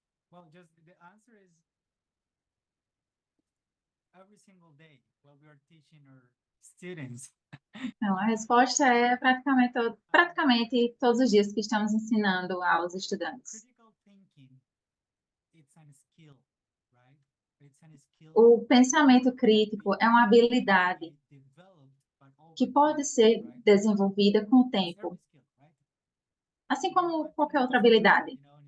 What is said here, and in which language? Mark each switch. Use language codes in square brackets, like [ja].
[en] Well, just the answer is every single day while we are teaching our students. [pt] Então, a resposta é praticamente todos os dias que estamos ensinando aos estudantes. [en] Critical thinking, it's an skill, right? It's an skill [pt] O pensamento crítico é uma habilidade que pode ser desenvolvida com o tempo, assim como qualquer outra habilidade.